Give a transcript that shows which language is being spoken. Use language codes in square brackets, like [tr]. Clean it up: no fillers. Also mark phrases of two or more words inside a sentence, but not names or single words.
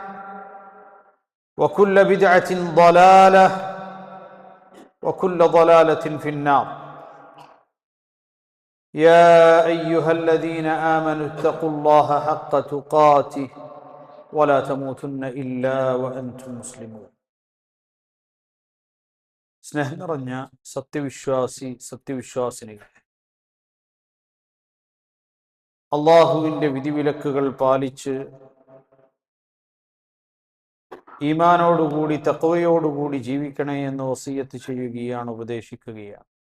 [ar] وكل بدعة ضلالة وكل ضلالة في النار يا أيها الذين آمنوا اتقوا الله حق تقاته ولا تموتن إلا وأنتم مسلمون [ml] സ്നേഹം നിറഞ്ഞ സത്യവിശ്വാസിനികൾ, അള്ളാഹുവിൻ്റെ വിധിവിലക്കുകൾ പാലിച്ച് ഈമാനോടുകൂടി തഖ്വയോടുകൂടി ജീവിക്കണേ എന്ന് വസിയത്ത് ചെയ്യുകയാണ്, ഉപദേശിക്കുകയാണ്.